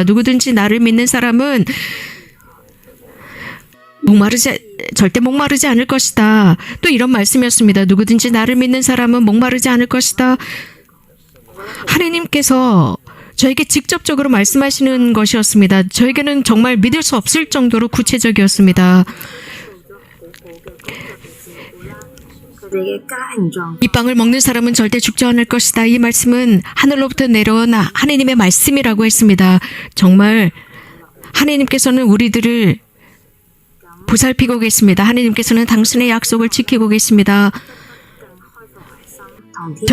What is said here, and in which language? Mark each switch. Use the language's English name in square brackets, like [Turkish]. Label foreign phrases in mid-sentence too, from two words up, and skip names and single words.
[Korean] 누구든지 나를 믿는 사람은 절대 목마르지 않을 것이다. 또 이런 말씀이었습니다. 누구든지 나를 믿는 사람은 목마르지 않을 것이다. 하나님께서 저에게 직접적으로 말씀하시는 것이었습니다. 저에게는 정말 믿을 수 없을 정도로 구체적이었습니다. [Cantonese] 佢哋嘅家形狀 [Korean] 이 빵을 먹는 사람은 절대 죽지 않을 것이다. 이 말씀은 하늘로부터 내려온 하나님의 말씀이라고 했습니다. 정말 하나님께서는 우리들을 보살피고 계십니다. 하나님께서는 당신의 약속을 지키고 계십니다. [Cantonese] 同天